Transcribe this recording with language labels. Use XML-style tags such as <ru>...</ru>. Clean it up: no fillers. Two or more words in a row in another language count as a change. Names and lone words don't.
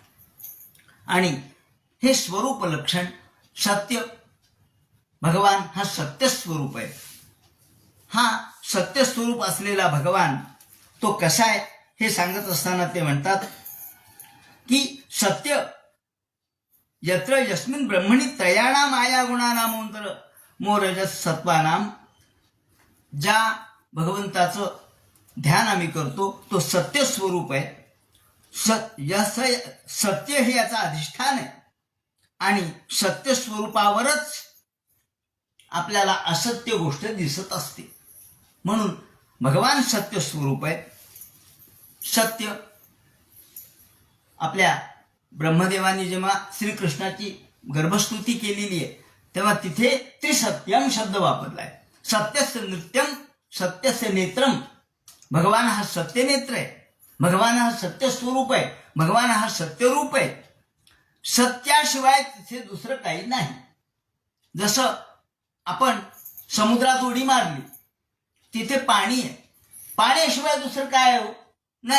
<mr>आणि हे स्वरूप लक्षण सत्य, भगवान हा सत्य स्वरूप आहे. हा सत्य स्वरूप असलेला भगवान तो कसा आहे हे सांगत असताना ते म्हणतात की</mr> <sa>सत्य यत्र यस्मिन ब्रह्मणी त्रयाणाम आया गुणानामोंतर मोरजस सत्वानाम,</sa> <mr>ज्या भगवंताचं ध्यान आम्ही करतो तो सत्य स्वरूप आहे. सत्य हे याचा अधिष्ठान आहे, आणि सत्य स्वरूपावरच आपल्याला असत्य गोष्ट दिसत असते. म्हणून भगवान सत्य स्वरूप आहे. सत्य आपल्या ब्रह्मदेवानी जेव्हा श्रीकृष्णाची गर्भस्तुती केलेली आहे तेव्हा तिथे त्रिसत्यम शब्द वापरलाय.</mr> <sa>सत्यस्य नृत्यम, सत्यस्य नेत्रम.</sa> <mr>भगवान हा सत्य नेत्र आहे, भगवान हा सत्य स्वरूप आहे, भगवान हा सत्य रूप आहे. सत्याशिवाय तिथे दुसरं काही नाही. जसं आपण समुद्रात उडी मारली, तिथे पाणी आहे, पाण्याशिवाय दुसरं काय आहे?</mr>